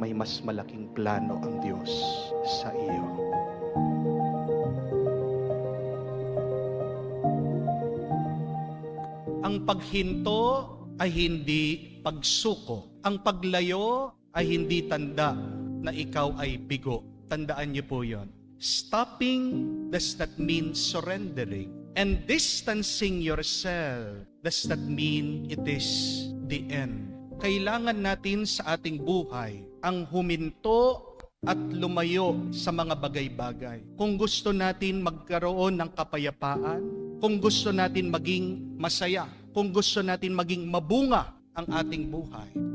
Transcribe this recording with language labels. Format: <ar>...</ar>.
<tl>May mas malaking plano ang Diyos sa iyo. Ang paghinto ay hindi pagsuko. Ang paglayo ay hindi tanda na ikaw ay bigo. Tandaan niyo po yon.</tl> <en>Stopping does not mean surrendering. And distancing yourself does not mean it is the end.</en> <tl>Kailangan natin sa ating buhay ang huminto at lumayo sa mga bagay-bagay. Kung gusto natin magkaroon ng kapayapaan, kung gusto natin maging masaya, kung gusto natin maging mabunga ang ating buhay.</tl>